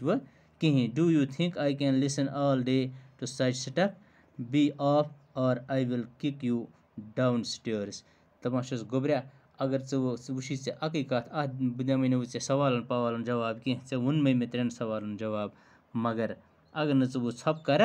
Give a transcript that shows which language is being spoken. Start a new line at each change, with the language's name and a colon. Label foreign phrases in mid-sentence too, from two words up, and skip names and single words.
Hindi: वो कहें
English: do you think I can listen all day to such stuff be off and I will kick you down stairs
Kashmiri: دپان گوبریا اگر ژٕ وٕچھی ژےٚ اَکٕے کَتھ اَتھ بہٕ دِمَے نہٕ وۄنۍ ژےٚ سوالَن پوالَن جواب کینٛہہ ژےٚ ووٚنمَے مےٚ 3 سوالَن جواب مگر اگر نہٕ ژٕ وۄنۍ ژھۄپہٕ کَرَکھ